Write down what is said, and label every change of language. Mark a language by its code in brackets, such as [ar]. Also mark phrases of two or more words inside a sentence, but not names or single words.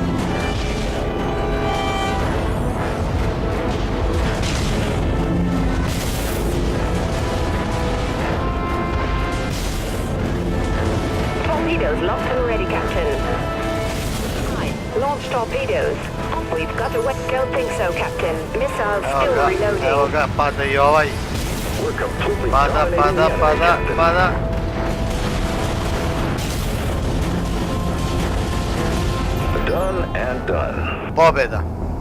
[en] Torpedoes locked and ready, Captain. Aye. Launch torpedoes. We've got to wait. Don't think so, Captain. Missiles still reloading. [hr] Evo ga, pada i ovaj. [en] We're completely [hr] Pada, [en] dominating [hr] pada, [en] the enemy, [hr] pada, [en] Captain. [hr] pada. [en] Done and done. [hr] Pobjeda.